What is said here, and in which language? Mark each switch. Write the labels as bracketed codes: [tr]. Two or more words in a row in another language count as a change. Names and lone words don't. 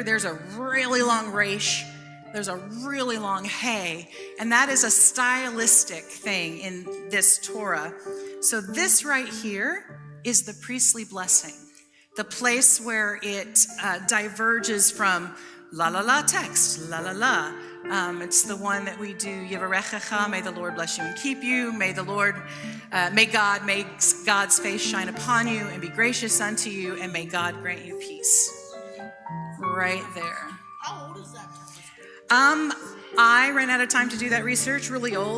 [en] There's a really long resh. There's a really long hey, and that is a stylistic thing in this Torah. So this right here is the priestly blessing, the place where it diverges from la la la text, la la la. It's the one that we do, Yivarechecha, may the Lord bless you and keep you, may God make God's face shine upon you and be gracious unto you, and may God grant you peace. Right there. How old is that? I ran out of time to do that research, really old.